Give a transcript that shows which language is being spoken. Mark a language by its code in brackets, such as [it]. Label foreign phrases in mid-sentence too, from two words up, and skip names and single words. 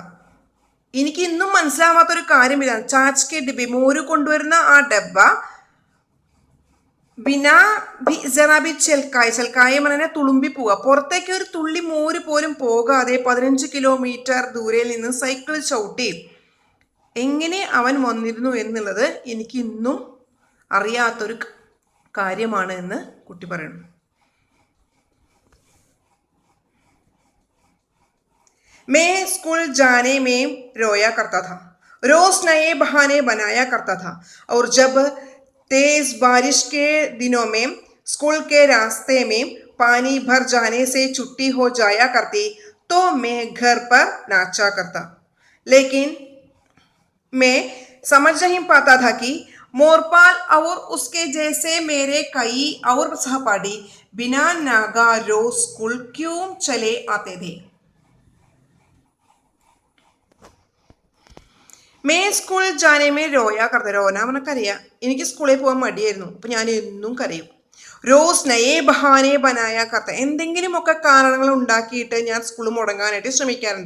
[ml] എനിക്ക് ഇന്നും മനസ്സിലാവാത്തൊരു കാര്യം ഇതാണ്. [hi] छाछ के डिब्बे, [ml] മോര് കൊണ്ടുവരുന്ന ആ ഡബ്ബ, [hi] बिना ज़राबी छलकाए, [ml] ചെൽക്കായ പറഞ്ഞാൽ തുളുമ്പി പോവുക, പുറത്തേക്ക് ഒരു തുള്ളി മോര് പോലും പോകാതെ 15 കിലോമീറ്റർ ദൂരയിൽ നിന്ന് സൈക്കിൾ ചവിട്ടി എങ്ങനെ അവൻ വന്നിരുന്നു എന്നുള്ളത് എനിക്ക് ഇന്നും അറിയാത്തൊരു കാര്യമാണ് എന്ന് കുട്ടി പറയുന്നു. [hi] मैं स्कूल जाने में रोया करता था, रोज नए बहाने बनाया करता था, और जब तेज बारिश के दिनों में स्कूल के रास्ते में पानी भर जाने से छुट्टी हो जाया करती तो मैं घर पर नाचा करता. लेकिन मैं समझ नहीं पाता था कि मोरपाल और उसके जैसे मेरे कई और सहपाठी बिना नागा रोज स्कूल क्यों चले आते थे. मैं स्कूल जाने में रोया करता, रोना [ml] പറഞ്ഞ കരയാ. എനിക്ക് സ്കൂളിൽ പോകാൻ മടിയായിരുന്നു, അപ്പം ഞാൻ എന്നും കരയും. [hi] रोज़ नए बहाने बनाया करता, [ml] എന്തെങ്കിലുമൊക്കെ കാരണങ്ങൾ ഉണ്ടാക്കിയിട്ട് ഞാൻ സ്കൂൾ മുടങ്ങാനായിട്ട് ശ്രമിക്കാറുണ്ട്.